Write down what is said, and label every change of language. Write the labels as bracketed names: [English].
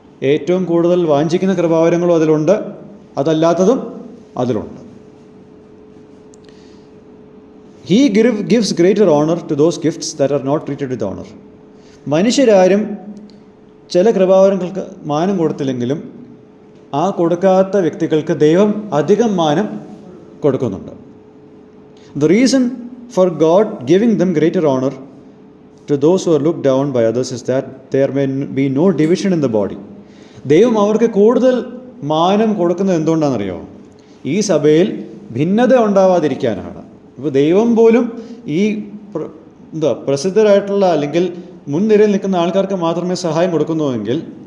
[Malayalam] ഏറ്റവും കൂടുതൽ വാഞ്ചിക്കുന്ന കൃപാവരങ്ങളും അതിലുണ്ട്, അതല്ലാത്തതും അതിലുണ്ട്. [English] He gives greater honor to those gifts that are not treated with honor. [Malayalam] മനുഷ്യരാരും ചില കൃപാവരങ്ങൾക്ക് മാനം കൊടുത്തില്ലെങ്കിലും ആ കൊടുക്കാത്ത വ്യക്തികൾക്ക് ദൈവം അധികം മാനം കൊടുക്കുന്നുണ്ട്. [English] The reason for God giving them greater honor to those who are looked down by others is that there may be no division in the body. [Malayalam] ദൈവം അവർക്ക് കൂടുതൽ മാനം കൊടുക്കുന്നത് എന്തുകൊണ്ടാണെന്നറിയോ? ഈ സഭയിൽ ഭിന്നത ഉണ്ടാവാതിരിക്കാനാണ്. ഇപ്പോൾ ദൈവം പോലും ഈ പ്രസിദ്ധരായിട്ടുള്ള അല്ലെങ്കിൽ മുൻനിരയിൽ നിൽക്കുന്ന ആൾക്കാർക്ക് മാത്രമേ സഹായം കൊടുക്കുന്നുവെങ്കിൽ